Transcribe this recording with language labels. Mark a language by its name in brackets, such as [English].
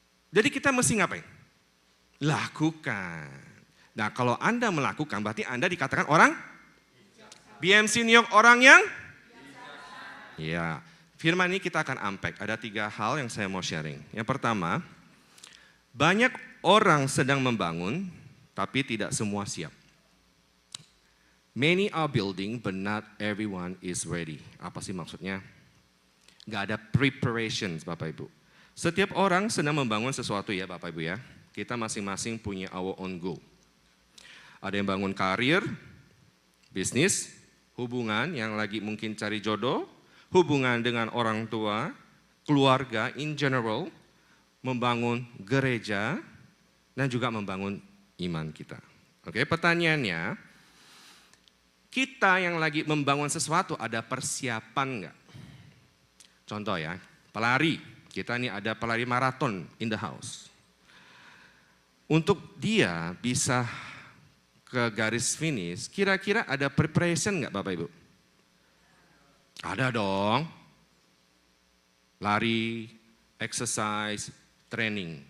[Indonesian] Jadi kita mesti ngapain? Lakukan. Nah kalau Anda melakukan berarti Anda dikatakan orang? BMC New York orang yang? Ya, firman ini kita akan unpack. Ada 3 hal yang saya mau sharing. Yang pertama, banyak orang sedang membangun, tapi tidak semua siap. [English] Many are building, but not everyone is ready. [Indonesian] Apa sih maksudnya? Gak ada preparation, Bapak Ibu. Setiap orang sedang membangun sesuatu ya Bapak Ibu ya. Kita masing-masing punya [English] our own goal. [Indonesian] Ada yang bangun karir, bisnis, hubungan yang lagi mungkin cari jodoh, hubungan dengan orang tua, keluarga in general, membangun gereja, dan juga membangun iman kita. Oke, pertanyaannya, kita yang lagi membangun sesuatu ada persiapan enggak? Contoh ya, pelari, kita ini ada pelari maraton [English] in the house. [Indonesian] Untuk dia bisa ke garis finish, kira-kira ada preparation enggak Bapak Ibu? Ada dong, lari, exercise, training.